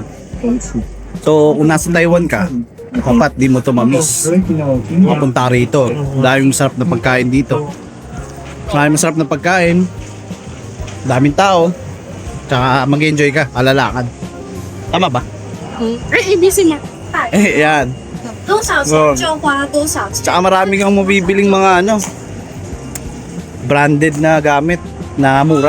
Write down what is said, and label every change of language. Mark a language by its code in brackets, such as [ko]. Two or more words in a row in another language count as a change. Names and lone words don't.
[tl] So, kung nasa Taiwan ka, dapat di mo to ma-miss. Mapunta rito. Daming masarap na pagkain dito. Maraming masarap na pagkain. Daming tao. Tsaka mag-enjoy ka, alalakad. Tama ba? Ay, ABC mo. Yan. [zh] 多少钱就花多少钱。 [tl] Tsaka marami kang mabibiling mga ano, branded na gamit na mura.